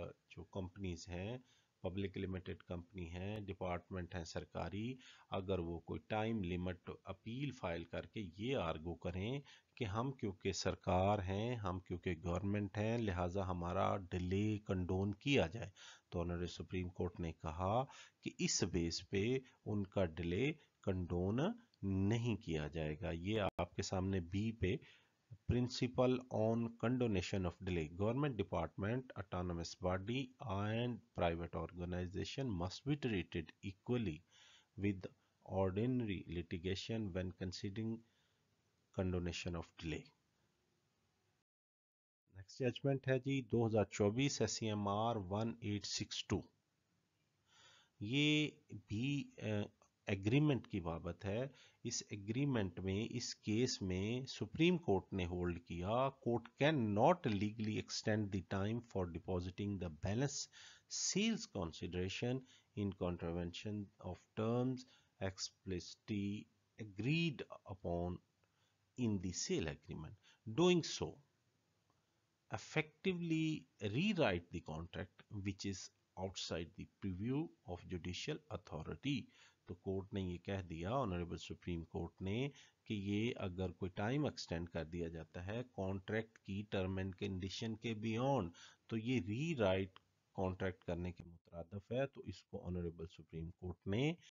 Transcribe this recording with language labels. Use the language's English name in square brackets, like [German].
[Urdu] جو کمپنیز ہیں، public limited company ہیں، ڈپارٹمنٹ ہیں سرکاری، اگر وہ کوئی ٹائم لیمٹ اپیل فائل کر کے یہ آرگو کریں کہ ہم کیونکہ سرکار ہیں، ہم کیونکہ گورنمنٹ ہیں، لہٰذا ہمارا ڈیلے کنڈون کیا جائے، تو آنریبل سپریم کورٹ نے کہا کہ اس بیس پہ ان کا ڈیلے کنڈون نہیں کیا جائے گا۔ یہ آپ کے سامنے بی پہ [English] Principle on condonation of delay. Government department, autonomous body and private organization must be treated equally with ordinary litigation when considering condonation of delay. [Urdu] Next judgment ہے جی 2024 SCMR 1862۔ یہ بھی ایگریمنٹ کی بابت ہے۔ اس ایگریمنٹ میں اس کیس میں supreme court نے hold کیا [English] Court cannot legally extend the time for depositing the balance sales consideration in contravention of terms explicitly agreed upon in the sale agreement. Doing so effectively rewrite the contract which is outside the purview of judicial authority. [Urdu] تو court نے یہ کہہ دیا، honourable supreme court نے، کہ یہ اگر کوئی ٹائم ایکسٹینڈ کر دیا جاتا ہے کانٹریکٹ کی ٹرم اینڈ کنڈیشن کے بیونڈ، تو یہ ری رائٹ کانٹریکٹ کرنے کے مترادف ہے، تو اس کو آنریبل سپریم کورٹ نے